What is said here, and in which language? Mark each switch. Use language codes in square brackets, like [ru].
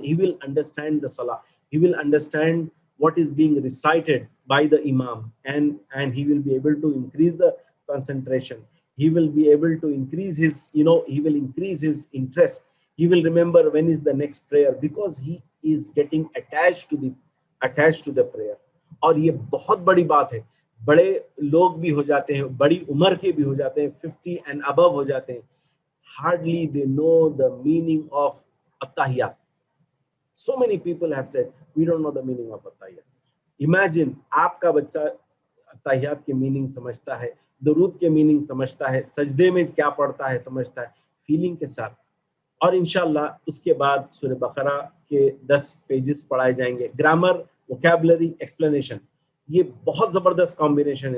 [en] He will understand the Salah. He will understand what is being recited by the Imam, and he will be able to increase the concentration. He will be able to increase his, he will increase his interest. He will remember when is the next prayer, because he is getting attached to the prayer. [ur] اور یہ بہت بڑی بات ہے. بڑے لوگ بھی ہو جاتے ہیں, بڑی عمر کے بھی ہو جاتے ہیں, 50 and above ہو جاتے ہیں, [en] hardly they know the meaning of At-Tahiyyat. So many people have said, we don't know the meaning of At-Tahiyyat. [ur] Imagine, آپ کا بچہ At-Tahiyyat کے meaning سمجھتا ہے, درود کے meaning سمجھتا ہے, سجدے میں کیا پڑھتا ہے سمجھتا ہے, فیلنگ کے ساتھ. اور انشاءاللہ اس کے بعد سورہ بقرہ کے 10 پیجز پڑھائے جائیں گے. گرامر, ووکیبلری, ایکسپلینیشن, یہ بہت زبردست کمبینیشن ہے.